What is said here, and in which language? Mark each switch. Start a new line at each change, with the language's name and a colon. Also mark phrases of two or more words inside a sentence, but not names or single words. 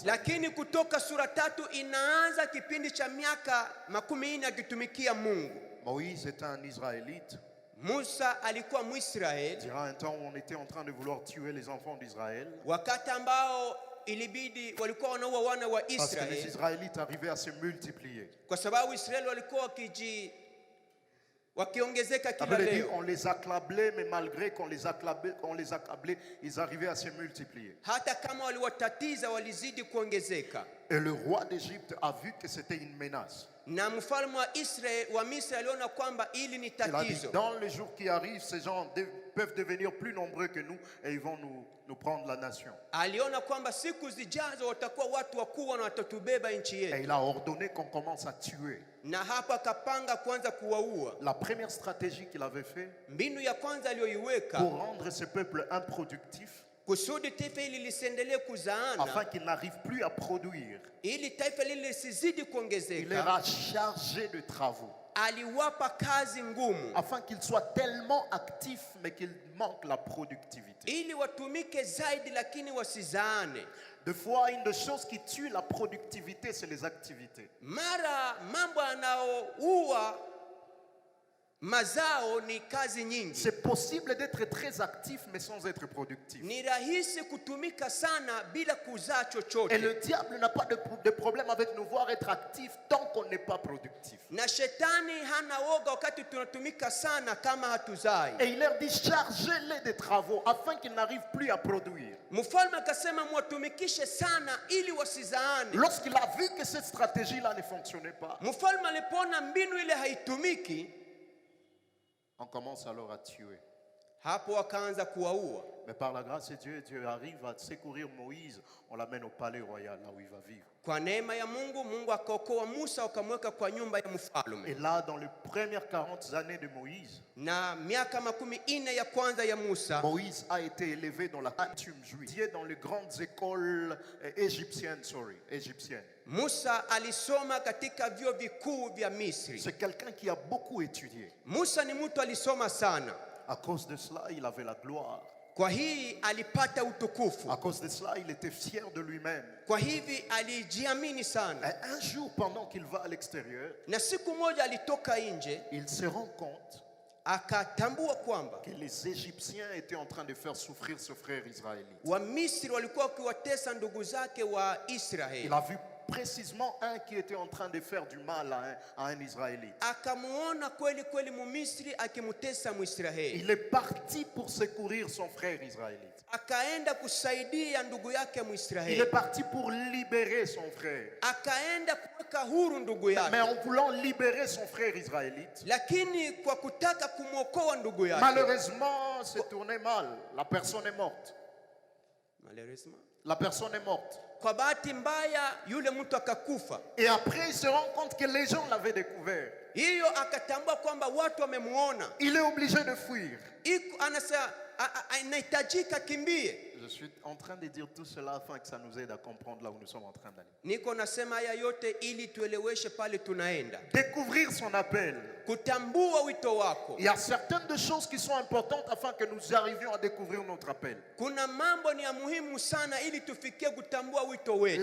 Swahili: lakini Kutoka sura 3 inaanza kipindi cha miaka 40 akitumikia Mungu.
French: Moïse était un Israélite.
Swahili: Musa alikuwa
French: Il
Swahili: Mwisraeli
French: dira un temps où on était en train de vouloir tuer les enfants d'Israël.
Swahili: wakati ambao ilibidi walikuwa wanaua wana wa
French: Parce que les Israeli Israélites arrivaient à se multiplier.
Swahili: kwa sababu Israeli walikuwa wakiongezeka
French: Ça
Swahili: kila
French: veut dire
Swahili: leo.
French: on les accablait, mais malgré qu'on les accablait, ils arrivaient à se multiplier.
Swahili: Hata kama waliwatatiza walizidi kuongezeka.
French: Et le roi d'Égypte a vu que c'était une menace.
Swahili: Na mfalme wa Misri aliona kwamba ili ni
French: Il a dit,
Swahili: tatizo.
French: dans les jours qui arrivent, ces gens peuvent devenir plus nombreux que nous et ils vont nous prendre la nation.
Swahili: Aliona kwamba siku zijazo watakuwa watu wakubwa na watatubeba nchi
French: Et
Swahili: yetu.
French: il a ordonné qu'on commence à tuer.
Swahili: Na hapa akapanga kwanza kuwaua.
French: La première stratégie qu'il avait fait
Swahili: Mbinu ya kwanza aliyoiweka
French: pour rendre ce peuple improductif,
Swahili: kusudi taifa hili lisiendelee kuzaana,
French: afin qu'il n'arrive plus à produire,
Swahili: ili taifa hili lisizidi
French: il leur
Swahili: kuongezeka,
French: a chargé de travaux.
Swahili: aliwapa kazi ngumu
French: afin qu'ils soient tellement actifs mais qu'ils manquent la productivité.
Swahili: ili watumike zaidi lakini wasizaane.
French: Des fois, une des choses qui tue la productivité, c'est les activités.
Swahili: Mara mambo yanayoua mazao ni kazi nyingi.
French: C'est possible d'être très actif mais sans être productif.
Swahili: Ni rahisi kutumika sana bila kuzaa chochote.
French: Et le diable n'a pas de problème avec nous voir être actifs tant qu'on n'est pas productif.
Swahili: Na shetani hana woga wakati tunatumika sana kama hatuzai.
French: Et il leur dit chargez-les des travaux afin qu'ils n'arrivent plus à produire.
Swahili: Mfalme akasema mwatumikishe sana ili wasizaane.
French: Lorsqu'il a vu que cette stratégie-là ne fonctionnait pas,
Swahili: Mfalme alipoona mbinu ile haitumiki,
French: on commence alors à tuer.
Swahili: hapo wakaanza kuwaua.
French: Mais par la grâce de Dieu, Dieu arrive à secourir Moïse. On l'amène au palais royal, là où il va vivre.
Swahili: Kwa neema ya Mungu, Mungu akaokoa Musa akamweka kwa nyumba ya mfalme.
French: Et là, dans les premières 40 années de Moïse,
Swahili: Na miaka 40 ya kwanza ya Musa,
French: Moïse a été élevé dans la coutume juive, dans les grandes écoles égyptiennes.
Swahili: Musa alisoma katika vyuo vikuu vya Misri.
French: C'est quelqu'un qui a beaucoup étudié.
Swahili: Musa ni mtu alisoma sana.
French: À cause de cela, il avait la gloire.
Swahili: Kwa hii alipata utukufu.
French: À cause de cela, il était fier de lui-même.
Swahili: Kwa hivi alijiamini sana.
French: Et un jour, pendant qu'il va à l'extérieur,
Swahili: Na siku moja alitoka nje,
French: il se rend compte
Swahili: akatambua kwamba
French: que les Égyptiens étaient en train de faire souffrir ce frère israélite.
Swahili: wa Misri walikuwa wakiwatesa ndugu zake wa
French: Il
Swahili: Israeli.
French: a vu précisément un qui était en train de faire du mal à un Israélite.
Swahili: Akamuona kweli kweli Mumisri akimutesa Muisraeli.
French: Il est parti pour secourir son frère israélite.
Swahili: Akaenda kusaidia ndugu yake
French: Il
Swahili: Muisraeli.
French: est parti pour libérer son frère.
Swahili: Akaenda kuweka huru ndugu
French: Mais
Swahili: yake.
French: en voulant libérer son frère israélite,
Swahili: Lakini kwa kutaka kumwokoa ndugu yake,
French: malheureusement, c'est tourné mal. La personne est morte. malheureusement, La personne est morte.
Swahili: kwa bahati mbaya yule mtu akakufa.
French: Et après, il se rend compte que les gens l'avaient découvert.
Swahili: Hiyo akatambua kwamba watu wamemuona.
French: Il est obligé de fuir.
Swahili: Iko anasema anahitajika kimbie.
French: Je suis en train de dire tout cela afin que ça nous aide à comprendre là où nous sommes en train d'aller.
Swahili: Niko nasema haya yote ili tueleweshe pale tunaenda.
French: Découvrir son appel.
Swahili: Kutambua wito wako.
French: Il y a certaines de choses qui sont importantes afin que nous arrivions à découvrir notre appel.
Swahili: Kuna mambo ni ya muhimu sana ili tufikie kutambua wito wetu.